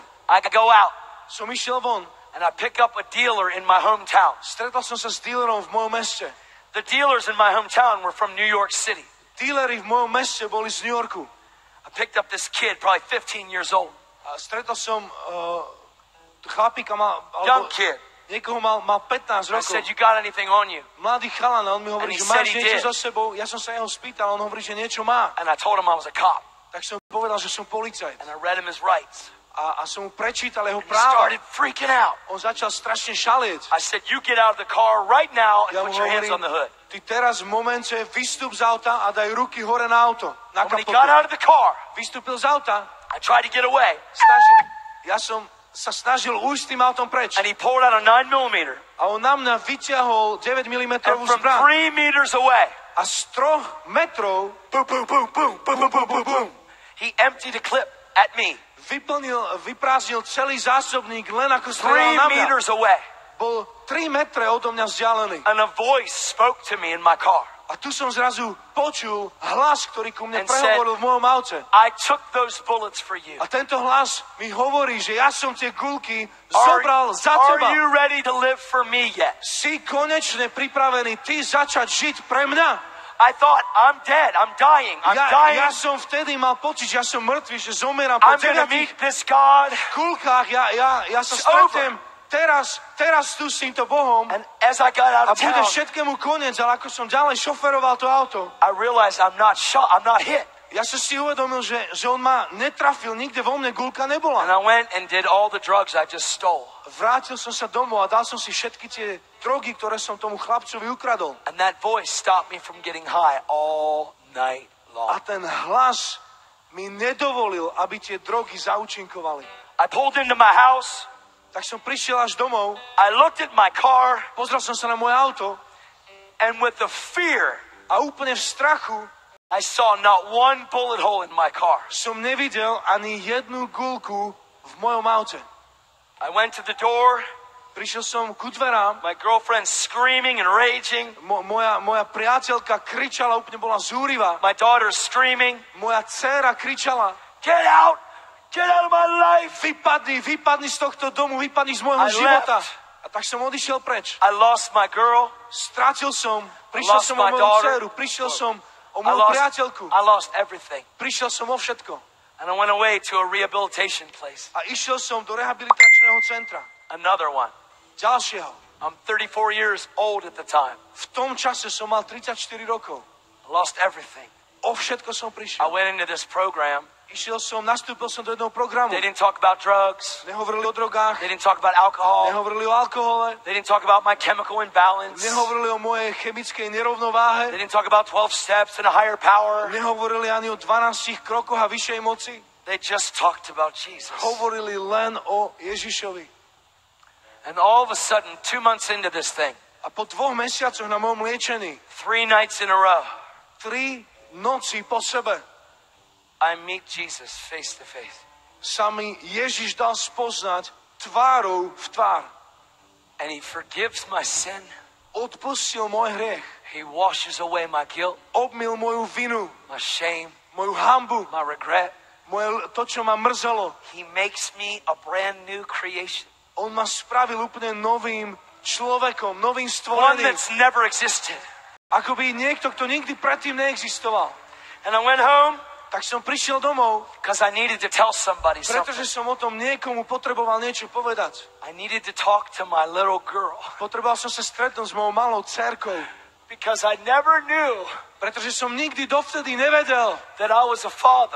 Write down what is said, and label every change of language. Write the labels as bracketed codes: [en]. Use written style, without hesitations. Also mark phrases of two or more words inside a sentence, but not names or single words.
[en] I go out [sk] som išiel von. [en] and I pick up a dealer in my hometown. [sk] Stretol som sa s dílerom v mojom meste. [en] The dealers in my hometown were from New York City. [sk] Díleri v mojom meste boli z New Yorku. [en] I picked up this kid, probably 15 years old. [sk] A stretol som chlapíka, [en] Young kid. [sk] niekoho mal 15 [en] I [sk] rokov. [en] said, you got anything on you? [sk] Mladý chalan, a on mi hovorí, [en] And he [sk] že [en] said [sk] máš [en] he [sk] niečo [en] did. [sk] so sebou. Ja som sa jeho spýtal, on hovorí, že niečo má. [en] And I told him I was a cop. [sk] Tak som povedal, že som policajt. [en] And I read him his rights. [sk] A som mu prečítal jeho [en] He [sk] práva. [en] started freaking out. [sk] On začal strašne šalieť. [en] I said, you get out of the car right now and [sk] Ja mu [en] put your hands on [sk] hovorím, [en] the hood. [sk] ty teraz v momente vystup z auta a daj ruky hore na auto. Na [en] When he [sk] kapotu. [en] got out of the car, [sk] Vystúpil z auta. [en] I tried to get away. [sk] Ja som sa snažil ujsť tým autom preč. [en] And he pulled out a 9mm. [sk] A on na mňa vyťahol 9 mm [en] And from [sk] zbraň. [en] 3 meters away, [sk] A z 3 metrov [en] boom, boom, boom, boom, boom, boom, boom, boom, boom, he emptied a clip at me. [sk] vyprázdnil celý zásobník len ako 3 strelal na mňa. [en] meters away. [sk] Bol 3 metre odo mňa vzdialený. [en] And a voice spoke to me in my car. [sk] A tu som zrazu počul hlas, ktorý ku mne [en] And [sk] prehovoril v mojom aute. [en] I took those bullets for you. [sk] A tento hlas mi hovorí, že ja som tie guľky zobral za [en] Are [sk] teba. [en] you ready to live for me yet? [sk] Si konečne pripravený ty začať žiť pre mňa? [en] I thought, I'm dead. I'm dying. I'm dying. [sk] Ja som vtedy mal pocit, že ja som mŕtvý, že zomieram po [en] I'm going to [sk] 9 [en] meet this God. [sk] kulkách. Ja sa [en] It's [sk] stretnem teraz tu s týmto Bohom [en] And as I got [sk] a [en] out of [sk] bude [en] town, [sk] všetkému koniec, ale ako som ďalej šoferoval to auto, [en] I realized I'm not shot. I'm not hit. [sk] ja som si uvedomil, že on ma netrafil, nikde vo mne guľka [en] And [sk] nebola. [en] I went and did all the drugs I just stole. [sk] Vrátil som sa domov a dal som si všetky tie drogy, ktoré som tomu chlapcovi ukradol. [en] And that voice stopped me from getting high all night long. [sk] A ten hlas mi nedovolil, aby tie drogy zaúčinkovali. [en] I pulled into my house. [sk] Tak som prišiel až domov, [en] I looked at my car, [sk] pozrel som sa na moje auto [en] and with the fear, [sk] a úplne v strachu [en] I saw not one bullet hole in my car. [sk] som nevidel ani jednu guľku v mojom aute. [en] I went to the door, [sk] Prišiel som ku dverám, [en] my girlfriend screaming and raging, [sk] moja priateľka kričala, úplne bola zúrivá. [en] my daughter screaming, [sk] Moja dcéra kričala, [en] get out of my life. [sk] vypadni z tohto domu, vypadni z môjho [en] I [sk] života. [en] left. [sk] A tak som odišiel preč. [en] I lost my girl, [sk] Stratil som, prišiel [en] lost [sk] som o [en] my [sk] moju [en] daughter. [sk] dceru, prišiel som o [en] I [sk] moju priateľku, [en] lost everything. [sk] prišiel som o všetko. [en] And I went away to a rehabilitation place, [sk] A išiel som do rehabilitačného centra. [en] another one. [sk] Ďalšieho. [en] I'm 34 years old at the time. [sk] V tom čase som mal 34 rokov. [en] I lost everything. [sk] O všetko som [en] I [sk] prišiel. [en] went into this program. [sk] Nastúpil som do jedného programu. [en] They didn't talk about drugs. [sk] Nehovorili o drogách, [en] They didn't talk about alcohol. [sk] nehovorili o alkohole, [en] They didn't talk about my chemical imbalance. They [sk] nehovorili o mojej chemickej nerovnováhe, [en] didn't talk about 12 steps and a higher power. [sk] nehovorili ani o 12 krokoch a vyššej moci. [en] They just talked about Jesus. [sk] Hovorili len o Ježišovi. [en] And all of a sudden, 2 months into this thing, [sk] A po 2 mesiacoch na mojom liečení, [en] 3 nights in a row, [sk] 3 noci po sebe, [en] I meet Jesus face to face. [sk] sa mi Ježiš dal spoznať tvárou v tvár. [en] And he forgives my sin. [sk] Odpustil môj hriech, [en] He washes away my guilt, [sk] obmyl moju vinu, [en] my shame, [sk] moju hanbu, [en] my regret. [sk] to, čo ma mrzelo. [en] He makes me a brand new creation. [sk] On ma spravil úplne novým človekom, novým [en] One [sk] stvorením. [en] that's never existed. [sk] Akoby niekto, kto nikdy predtým neexistoval. [en] And I went home [sk] Tak som prišiel domov, [en] because I needed to tell somebody something. [sk] pretože som o tom niekomu potreboval niečo povedať. [en] I needed to talk to my little girl [sk] Potreboval som sa stretnúť s mojou malou dcérkou, [en] because I never knew [sk] pretože som nikdy dovtedy nevedel, [en] that I was a father.